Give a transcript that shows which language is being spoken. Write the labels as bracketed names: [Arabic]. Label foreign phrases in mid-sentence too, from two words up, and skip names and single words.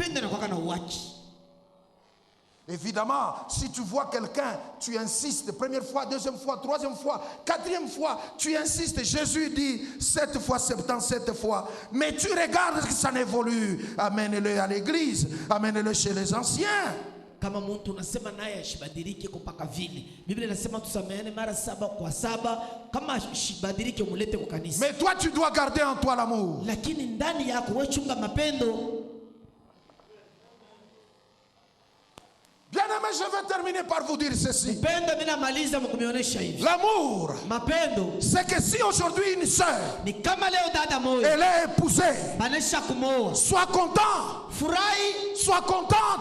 [French] Évidemment, si tu vois quelqu'un, tu insistes, première fois, deuxième fois, troisième fois, quatrième fois, tu insistes. Jésus dit 7 fois, 77 fois. Mais tu regardes que ça n'évolue. Amène-le à l'église, amène-le chez les anciens. [Swahili] Kama mtu unasema naye ashibadilike mpaka vile. Biblia inasema tusameane mara 7 kwa 7. Kama ashibadilike umlete kwa kanisa. [French] Mais toi tu dois garder en toi l'amour. [Swahili] Lakini ndani yako wewe chunga mapendo. [French] Bien-aimé, je vais terminer par vous dire ceci. L'amour, c'est que si aujourd'hui une sœur, elle est épousée, sois content, sois contente.